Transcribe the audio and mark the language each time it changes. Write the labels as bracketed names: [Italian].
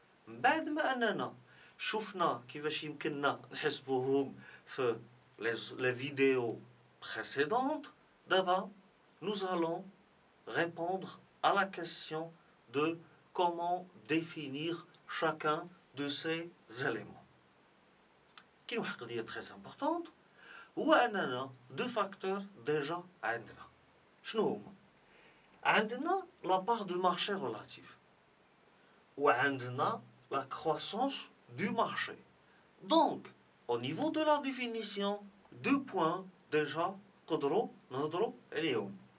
[Arabic] بعد ما أننا شفنا كيفاش يمكننا نحسبوهم في [French] les vidéos précédentes, d'abord nous allons répondre à la question de comment définir chacun de ces éléments. [Arabic] كاين واحد القضية [French] très importante [Arabic] هو أننا [French] deux facteurs déjà [Arabic] عندنا. شنو هما؟ عندنا la part de marché relative وعندنا la croissance du marché. [French] Donc, au niveau de la définition, deux points déjà [Arabic] نهضروا عليهم.